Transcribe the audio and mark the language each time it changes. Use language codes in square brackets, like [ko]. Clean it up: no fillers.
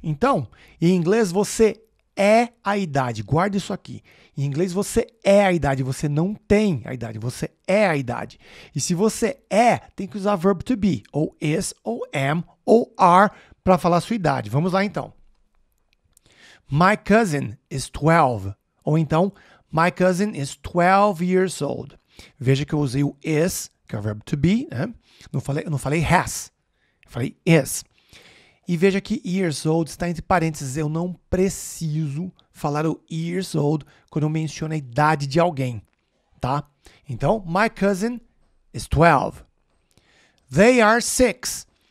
[pt] Então, em inglês você é a idade. Guarda isso aqui. Em inglês você é a idade. Você não tem a idade. Você é a idade. E se você é, tem que usar verbo to be. Ou is, ou am, ou are para falar a sua idade. Vamos lá então. [en] My cousin is 12. Ou então, my cousin is 12 years old. [pt] Veja que eu usei o is, que é o verbo to be, né? Eu não falei has. Eu falei is. E veja que years old está entre parênteses. Eu não preciso falar o years old quando eu menciono a idade de alguém, tá? [en] Então, my cousin is 12. They are 6.